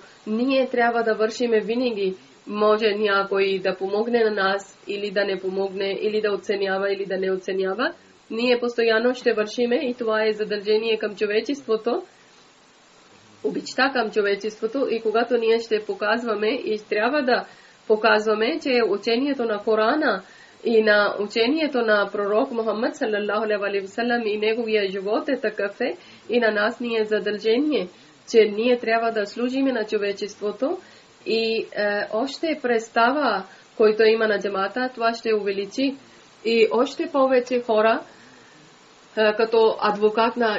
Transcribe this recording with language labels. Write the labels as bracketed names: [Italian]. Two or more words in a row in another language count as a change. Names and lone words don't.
[Bulgarian] Ние трябва да вършиме винаги. Може някой да помогне на нас или да не помогне, или да оценява, или да не оценява. Ние постоянно ще вършиме и това е задължение към човечеството, обичта към човечеството и когато ние ще показваме и трябва да показваме, че учението на Корана и на учението на пророк Мухаммад [Arabic] صلى الله عليه وسلم [Bulgarian] и неговия живот е такъв и на нас ни е задължение, че ние трябва да служиме на човечеството и още представа, който има на джамата, това ще увеличи и още повече хора, като адвокат на